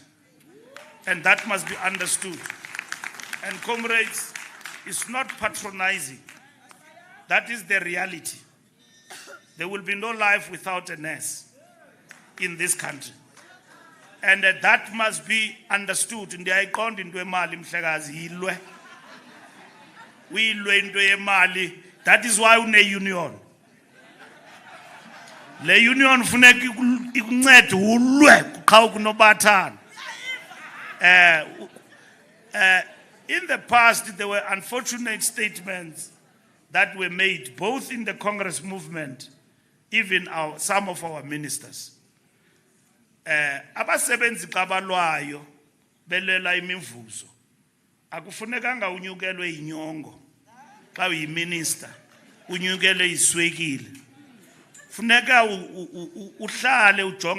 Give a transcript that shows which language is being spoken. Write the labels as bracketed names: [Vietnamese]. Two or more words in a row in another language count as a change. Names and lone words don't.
[English] And that must be understood. And comrades, it's not patronizing. That is the reality. There will be no life without a nurse in this country. And that must be understood. [Xhosa] Ndiyayiqonda into yemali mhlekazi yilwe. Uyilwe into yemali. [English] That is why une union. [Xhosa] Le union funeka ikuncede ulwe xa kunobathana. [English] In the past, there were unfortunate statements that were made, both in the Congress movement, even some of our ministers. [Xhosa] Abasebenzi qabalwayo belela imivuzo. Akufunekanga unyukelwe inyongo. Xa uyiminister, unyukelwe iswekile. Funeka uhlale ujonge.